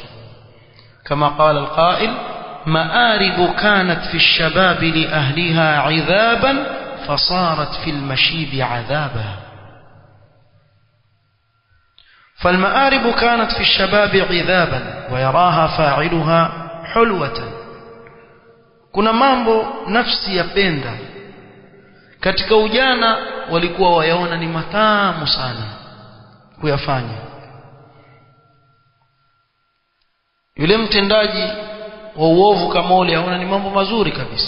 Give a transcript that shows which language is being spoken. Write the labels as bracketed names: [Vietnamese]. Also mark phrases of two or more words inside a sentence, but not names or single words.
[Arabic] كما قال القائل، مآرب كانت في الشباب لأهلها عذابا فصارت في المشيب عذابا. فالمآرب كانت في الشباب عذابا ويراها فاعلها حلوة. [Swahili] kuna mambo nafsi yapenda katika ujana, walikuwa wayaona ni matamu sana kuyafanya. Yule mtendaji wa uovu kama ule aona ni mambo mazuri kabisa.